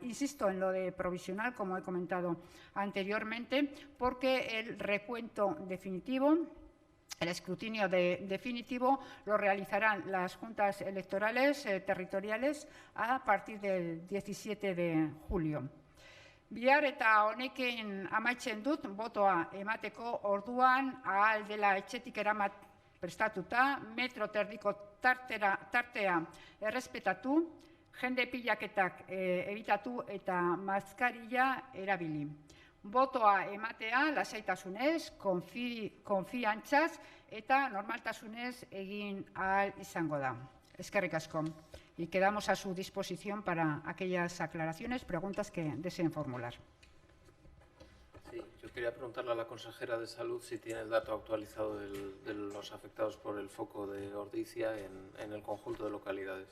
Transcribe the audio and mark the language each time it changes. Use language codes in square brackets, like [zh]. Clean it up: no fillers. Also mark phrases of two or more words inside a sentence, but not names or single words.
[es] Insisto en lo de provisional, como he comentado anteriormente, porque el recuento definitivo, el escrutinio definitivo, lo realizarán las juntas electorales territoriales a partir del 17 de julio. [eu] Bihar eta honekin amaitzen dut, botoa emateko orduan ahal dela etxetik eramat prestatuta, metro terdiko tartea errespetatu, jende pilaketak evitatu eta maskarilla erabili. Botoa ematea lasaitasunez, konfiantzaz eta normaltasunez egin ahal izango da. Eskerrik asko. [es] Y quedamos a su disposición para aquellas aclaraciones, preguntas que deseen formular. Sí, yo quería preguntarle a la consejera de Salud si tiene el dato actualizado de los afectados por el foco de Ordizia en el conjunto de localidades.